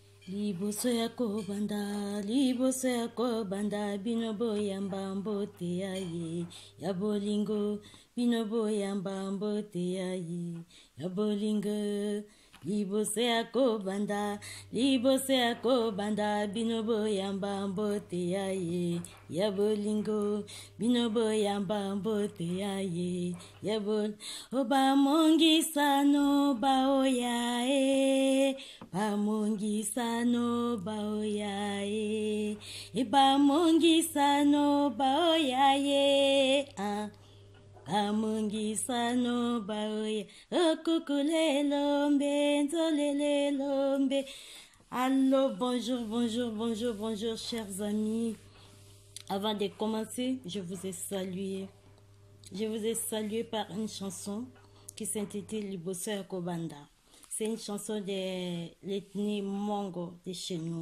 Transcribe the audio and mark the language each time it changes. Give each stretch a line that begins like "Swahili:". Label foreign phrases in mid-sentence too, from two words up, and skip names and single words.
Lingala: Liboso yako banda binobo yamba mbote yaye ya bolingo binobo yamba mbote yaye ya bolingo liboso yako banda binobo yamba mbote yaye ya bolingo binobo yamba mbote yaye ya bol oba mongisa no ba oyae Bamongisano baoyaye, bamongisano baoyaye, bamongisano baoyaye, okukule lombe, nzolele lombe.
French: Allô, bonjour, chers amis. Avant de commencer, je vous ai salué. Je vous ai salué par une chanson qui s'intitule Liboso Yako Banda. C'est une chanson de l'ethnie Mongo de chez nous.